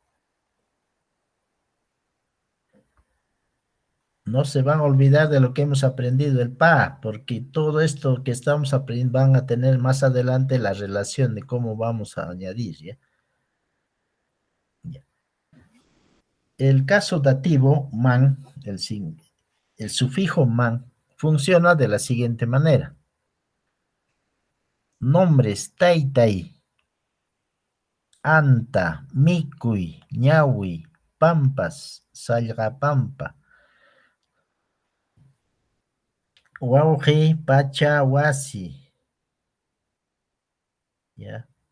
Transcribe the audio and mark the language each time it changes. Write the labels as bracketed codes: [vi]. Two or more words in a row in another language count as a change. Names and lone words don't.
[es] No se van a olvidar de lo que hemos aprendido, el pa, porque todo esto que estamos aprendiendo van a tener más adelante la relación de cómo vamos a añadir, ¿ya? Ya. El caso dativo, man, el sufijo man, funciona de la siguiente manera. [qu] Nombres taytay, anta, mikuy, ñawi, pampas, sallqapampa, wawqi, pacha, wasi. [es] ¿Ya?